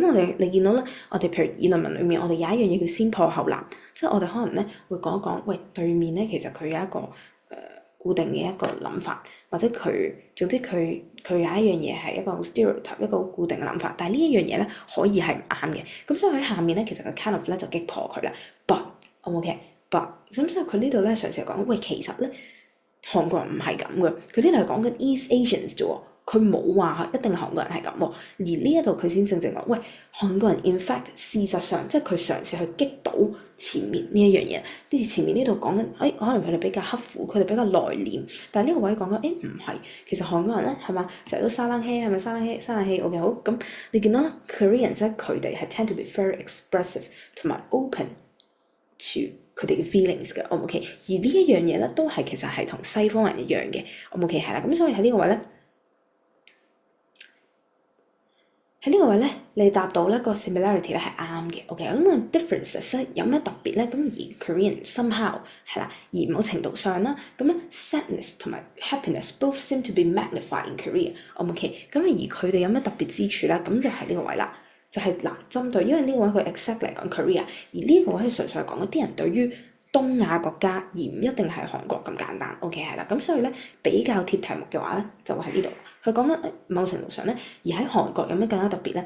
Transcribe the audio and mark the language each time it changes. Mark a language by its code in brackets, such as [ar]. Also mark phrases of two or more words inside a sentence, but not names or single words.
[yue] 咁你見到咧，我哋譬如議論文裏面，我哋有一樣嘢叫先破後立，即係我哋可能咧會講一講，喂對面咧其實佢有一個固定嘅一個諗法，或者總之佢有一樣嘢係一個 stereotype 一個固定嘅諗法，但係呢一樣嘢咧可以係唔啱嘅，咁所以喺下面咧其實佢 [en] kind of [yue] 咧就擊破佢啦。 [en] But OK，but [yue] 咁所以佢呢度咧嘗試講，喂其實咧。韓國人唔係咁嘅，佢呢度係講緊 East Asians 啫喎，佢冇話一定韓國人係咁喎。而呢一度佢先正講，喂，韓國人 [en] in fact [yue] 事實上即係佢嘗試去擊倒前面呢一樣嘢。跟住前面呢度講緊，可能佢哋比較刻苦，佢哋比較內斂。但係呢個位講緊，唔係，其實韓國人咧係嘛，成日都沙冷氣係咪沙冷氣 OK 好咁，你見到啦 Koreans 咧佢哋係 [en] tend to be very expressive [yue] 同埋 [en] open to [yue] 佢哋嘅 feelings 嘅，OK，而呢一樣嘢咧都係其實係同西方人一樣嘅，OK 係啦，咁所以喺呢個位咧，你答到咧個 similarity 咧係啱嘅，OK，咁啊 differences 咧有咩特別咧？咁而 [en] Korean somehow [yue] 係啦，而某程度上啦，咁咧 sadness 同埋 [en] happiness both seem to be magnified in Korea， [yue] OK，咁而佢哋有咩特別之處咧？咁就係呢個位啦。就係嗱，針對，因為呢個位佢 exact 嚟講 Korea，而呢個位係純粹係講一啲人對於東亞國家，而唔一定係韓國咁簡單。OK 係啦，咁所以咧比較貼題目嘅話咧，就會喺呢度。佢講緊某程度上咧，而喺韓國有咩更加特別咧？